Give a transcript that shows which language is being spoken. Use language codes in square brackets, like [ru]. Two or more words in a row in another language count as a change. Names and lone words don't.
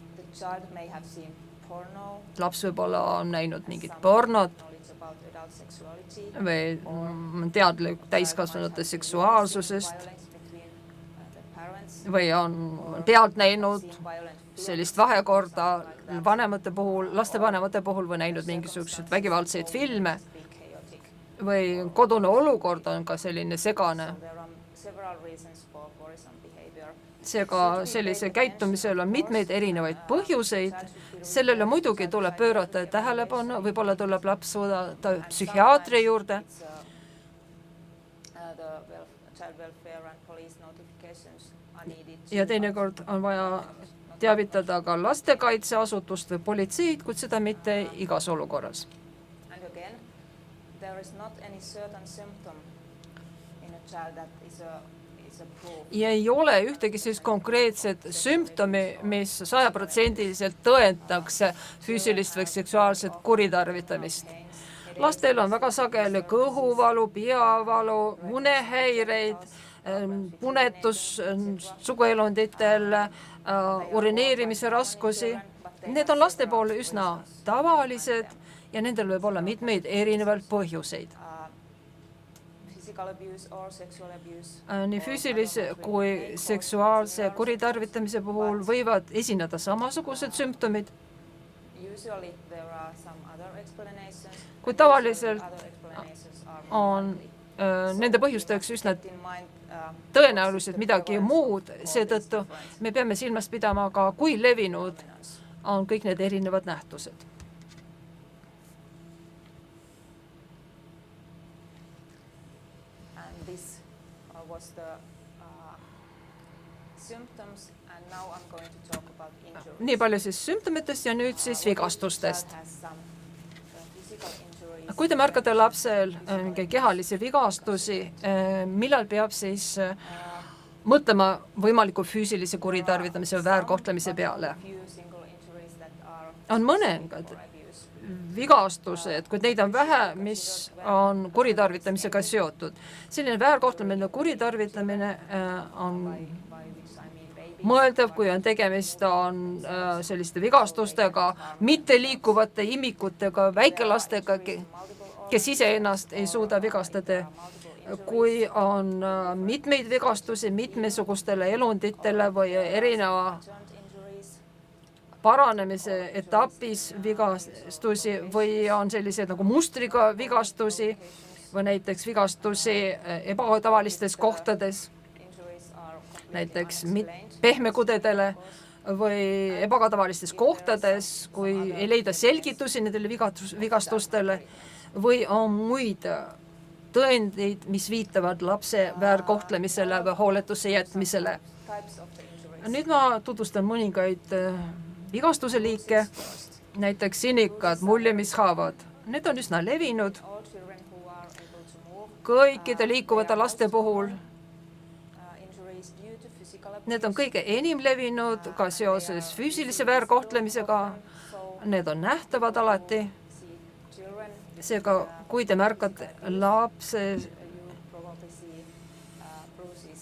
[et] Laps võib-olla on näinud mingit pornot või teadlik täiskasvanute seksuaalsusest või on pealt näinud sellist vahekorda lastevanemate puhul või näinud mingisuguseid vägivaldseid filme või kodune olukord on ka selline segane. [en] several reasons for worrisome behavior. [et] seega sellise käitumisel on mitmeid erinevaid põhjuseid. Sellele muidugi tuleb pöörata tähelepanu, võib-olla tuleb laps saada psühhiaatri juurde. [en] Child welfare and police notifications are needed. [et] Ja teinekord on vaja teavitada ka lastekaitseasutust või politseid, kuid seda mitte igas olukorras. [en] And again, there is not any certain symptom in a child that is a proof. [et] Ja ei ole ühtegi siis konkreetset sümptomi, mis 100% tõendaks füüsilist või seksuaalset kuritarvitamist. Lastel on väga sageli kõhuvalu, peavalu, unehäireid, punetus suguelunditel, urineerimise raskusi. Need on laste poole üsna tavalised ja nendel võib olla mitmeid erinevaid põhjuseid. [en] Physical abuse or sexual abuse. [et] Nii füüsilise kui seksuaalse kuritarvitamise puhul võivad esineda samasugused sümptomid, [en] Usually there are some other explanations. [et] kuid tavaliselt [en] Other explanations are [et] on nende põhjusteks üsna [en] in mind [et] tõenäoliselt midagi muud, seetõttu me peame silmas pidama ka, kui levinud on kõik need erinevad nähtused. [en] and this was the symptoms and now I'm going to talk about injuries. [et] Nii palju siis sümptomitest ja nüüd siis vigastustest. [en] Child has some physical injuries. [et] Kui te märkate lapsel mingi kehalisi vigastusi, millal peab siis mõtlema võimaliku füüsilise kuritarvitamise või väärkohtlemise peale? [en] Few single injuries that are [et] On mõningad [en] for abuse. [et] vigastused, kuid neid on vähe, mis on kuritarvitamisega seotud. Selline väärkohtlemine, kuritarvitamine on [en] By which I mean baby. [et] mõeldav, kui on tegemist selliste vigastustega, mitteliikuvate imikutega, väikelastega, kes iseennast ei suuda vigastada. Kui on mitmeid vigastusi mitmesugustele elunditele või erineva [en] Injuries. [et] paranemise etapis vigastusi või on sellised nagu mustriga vigastusi või näiteks vigastusi ebatavalistes kohtades, [en] Injuries are completely [et] näiteks [en] unexplained. [et] pehmekudedele või ebatavalistes kohtades, kui ei leida selgitusi nendele vigastustele või on muid tõendeid, mis viitavad lapse väärkohtlemisele või hooletusse jätmisele. [en] Types of the injuries. [et] Nüüd ma tutvustan mõningaid vigastuse liike, näiteks sinikad, muljemishaavad. Need on üsna levinud [en] All children who are able to move. [et] kõikide liikuvate laste puhul. [en] Injuries due to physical abuse. [et] Need on kõige enim levinud ka seoses füüsilise väärkohtlemisega. Need on nähtavad alati. [en] See children. [et] Seega, kui te märkate lapse, [en] You probably see bruises.